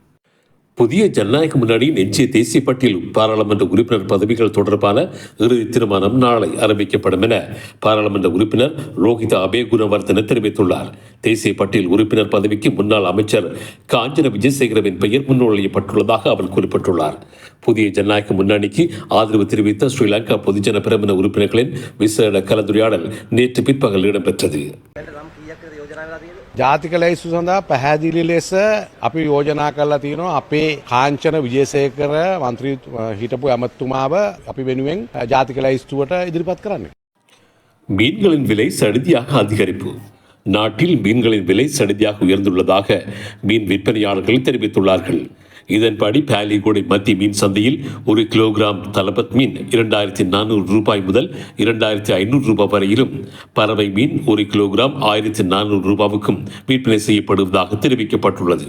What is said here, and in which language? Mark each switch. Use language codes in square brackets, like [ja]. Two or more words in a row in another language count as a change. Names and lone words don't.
[ta] புதிய ஜனநாயக முன்னணியின் எஞ்சிய தேசிய பட்டியல் பாராளுமன்ற உறுப்பினர் பதவிகள் தொடர்பான இறுதி தீர்மானம் நாளை அறிவிக்கப்படும் என பாராளுமன்ற உறுப்பினர் ரோஹித அபேகுணவர்தன தெரிவித்துள்ளார். தேசிய பட்டியல் உறுப்பினர் பதவிக்கு முன்னாள் அமைச்சர் காஞ்சன விஜயசேகரவின் பெயர் முன்மொழியப்பட்டுள்ளதாக அவர் குறிப்பிட்டுள்ளார். புதிய ஜனநாயக முன்னணிக்கு ஆதரவு தெரிவித்த ஸ்ரீலங்கா பொதுஜன பிரமுன உறுப்பினர்களின் விசேட கலந்துரையாடல் நேற்று பிற்பகல் இடம்பெற்றது. [si] ජාතික ලැයිස්තු සඳහා පැහැදිලි ලෙස අපි යෝජනා කරලා තියෙනවා අපේ කාංචන විජේසේකර මන්ත්‍රී හිටපු ඇමතුමාව අපි වෙනුවෙන් ජාතික ලැයිස්තුවට ඉදිරිපත් කරන්න. [ta] மீன்களின் விலை சடுதியாக அதிகரிப்பு. நாட்டில் மீன்களின் விலை சடுதியாக உயர்ந்துள்ளதாக மீன் விற்பனையாளர்கள் தெரிவித்துள்ளார்கள். இதன்படி பாலிகோடை மத்திய மீன் சந்தையில் 1 கிலோகிராம் தலபத் மீன் 2400 ரூபாய் முதல் 2500 ரூபாய் வரையிலும், பறவை மீன் 1 கிலோகிராம் 1400 ரூபாவுக்கும் விற்பனை செய்யப்படுவதாக தெரிவிக்கப்பட்டுள்ளது.